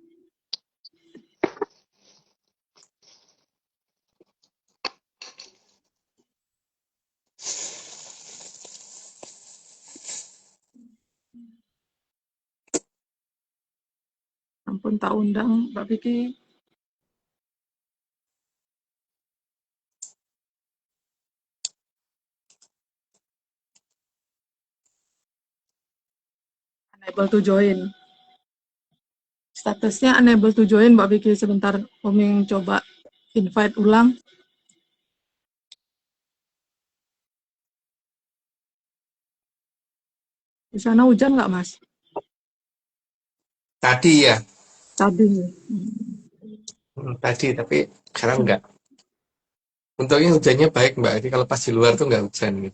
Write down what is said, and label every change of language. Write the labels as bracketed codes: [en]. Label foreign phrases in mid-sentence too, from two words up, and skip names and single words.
[jv] Ampun tak undang Mbak Vicky. [en] Unable to join. [id] Statusnya [en] unable to join [id] Mbak Vicky. Sebentar Umi coba invite ulang. Di sana hujan nggak Mas? tadi ya, Tadi. tadi, tapi sekarang enggak. Untungnya hujannya baik Mbak, jadi kalau pas di luar tuh nggak hujan gitu.